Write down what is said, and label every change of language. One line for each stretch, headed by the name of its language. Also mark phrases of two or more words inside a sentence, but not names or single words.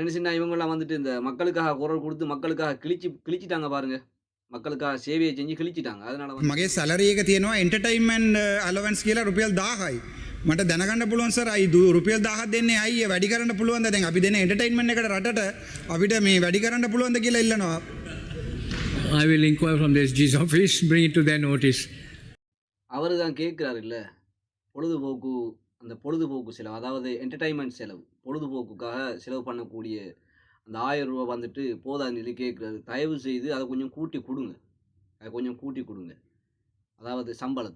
Tamil: என்ன சின்ன இவங்கலாம் வந்துட்டு இந்த மக்களுக்காக குரல் குடுத்து, மக்களுக்காக கிழிச்சிட்டாங்க பாருங்க. மக்களுக்காக சேவைய செஞ்சு கிழிச்சிட்டாங்க. அதனால வந்து
Sinhala: මගේ සැලරි එක තියෙනවා
English: entertainment allowance
Sinhala: කියලා රුපියල් 1000යි. මට දැනගන්න පුළුවන් සර් අයි රුපියල් 1000ක් දෙන්නේ ඇයි වැඩි කරන්න පුළුවන්ද? දැන් අපි දෙන එන්ටර්ටේන්මන්ට් එකට රටට අපිට මේ වැඩි කරන්න පුළුවන්ද කියලා ඉල්ලනවා.
English: I will inquire from the SG's office, bring it to their notice.
Tamil: அவரு தான் கேட்கிறாரு இல்ல. பொழுதுபோக்கு அந்த பொழுதுபோக்கு செலவு, அதாவது என்டர்டெயின்மென்ட் செலவு. பொழுதுபோக்குக்காக செலவு பண்ணக்கூடிய அந்த ரூ. 1000 வந்துட்டு போதாதுன்னு சொல்லி கேட்கிறாரு. தயவு செய்து அத கொஞ்சம் கூட்டி குடுங்க. அத கொஞ்சம் கூட்டி குடுங்க. அதாவது சம்பளத்த.